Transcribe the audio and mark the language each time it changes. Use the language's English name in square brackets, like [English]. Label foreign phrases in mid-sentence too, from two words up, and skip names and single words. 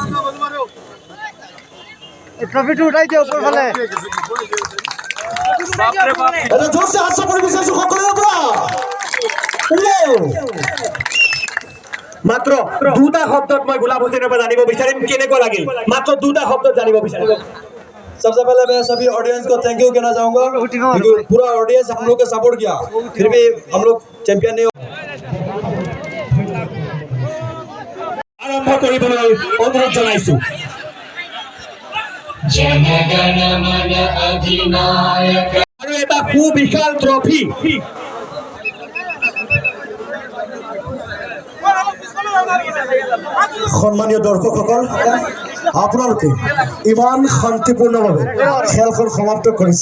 [Assamese] ট্ৰফিটো উঠাই দিয়া ওপৰ ফালে। এটা জোৰছে হাত চাপৰি বিচাৰিছো সকলোৰে পৰা। মাত্ৰ দুটা শব্দত মই গোলাপ হুছেইনৰ পৰা জানিব বিচাৰিম কেনেকুৱা লাগিল। মাত্ৰ দুটা শব্দত জানিব বিচাৰিম। [Hindi] सबसे पहले मैं सभी ऑडियंस को [English] thank you [Hindi] कहना चाहूंगा क्योंकि पूरा ऑडियंस हम लोग को सपोर्ट किया, फिर भी हम लोग चैंपियन नहीं। [Assamese] আৰম্ভ কৰিবলৈ অনুৰোধ জনাইছো। আৰু এটা সুবিশাল ট্ৰফি সম্মানীয় দৰ্শকসকল, আপোনালোকে ইমান শান্তিপূৰ্ণভাৱে খেলখন সমাপ্ত কৰিছে।